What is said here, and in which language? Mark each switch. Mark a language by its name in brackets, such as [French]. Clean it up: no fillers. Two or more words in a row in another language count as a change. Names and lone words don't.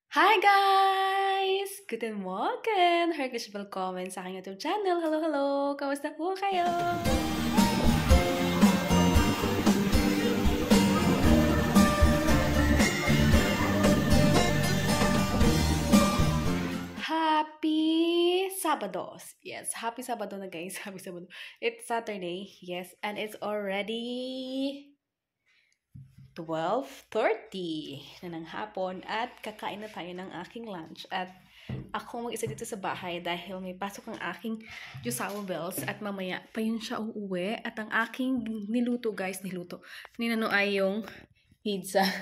[English] Hi guys! [German] Guten Morgen! Herzlich willkommen [Filipino] sa aking [English] YouTube channel. Hello, hello! [Filipino] Kamusta po kayo? Happy Sabados! Yes, happy Sabado na guys. Happy Sabado. [English] It's Saturday. Yes, and it's already [Filipino] 12:30 na ng hapon at kakain na tayo ng aking lunch at ako mag-isa dito sa bahay dahil may pasok ang aking Yusawa Bells at mamaya pa yun siya uuwi at ang aking niluto ninano ay yung pizza.